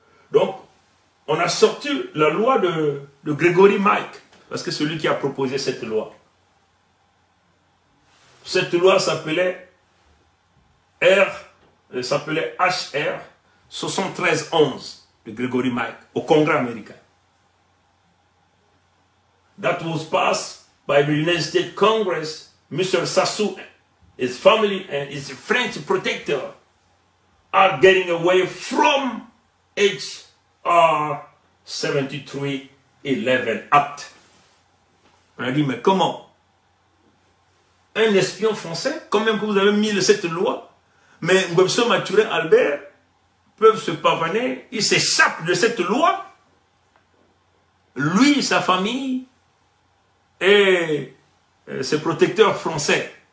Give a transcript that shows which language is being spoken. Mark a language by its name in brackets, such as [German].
[French] Donc, on a sorti la loi de Grégory Mike, parce que c'est lui qui a proposé cette loi. Cette loi s'appelait HR 7311 de Grégory Mike au Congrès américain. [English] That was passed by the United States Congress. Mr. Sassou, his family and his French protector are getting away from HR 7311 Act. [French] On a dit, mais comment? Un espion français, quand même que vous avez mis cette loi, mais Ngwebso Mathurin Albert peuvent se pavaner, il s'échappe de cette loi, lui, sa famille et ses protecteurs français.